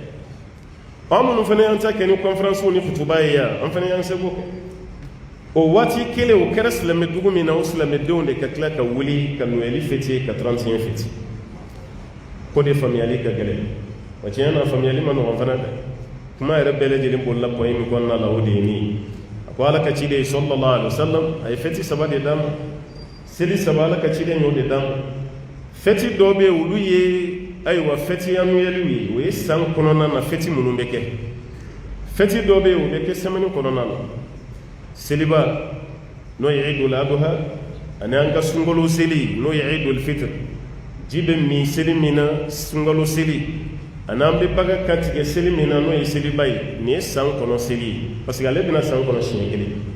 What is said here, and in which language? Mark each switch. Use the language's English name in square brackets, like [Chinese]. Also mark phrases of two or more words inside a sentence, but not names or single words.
[Bambara] an minnu fana y'an ta kɛ ni conférence ni kutuba ye yan an fana y'an seko kɛ o waati kelen o kɛra silamɛ dugu min na o silamɛdenw de ka tila ka wuli ka [French] noël fêter [Bambara] ka 31 fêter ko de faamuyali ka gɛlɛn wa tiɲɛ na faamuyali ma nɔgɔn fana dɛ kuma yɛrɛ bɛɛ lajɛlen bolila point min kɔnɔna la o de ye nin ye ko ala ka ciden [Arabic] صلى الله عليه وسلم [Bambara] ay feti saba de dam seli saba ala ka ciden yo de dam feti do be ulu ye ayiwa fɛti annuelle ye o ye san kɔnɔna na fɛti minnu bɛ kɛ fɛti dɔ bɛ yen o bɛ kɛ semaine kɔnɔna na seliba n'o ye idul adha ani an ka sunkalo seli n'o ye idul fitr ji bɛ min seli min na sunkalo seli ani an bɛ baga kantigɛ seli min na n'o ye seliba ye nin ye san kɔnɔ seli ye [French] parce que [Bambara] ale bɛna san kɔnɔ siɲɛ kelen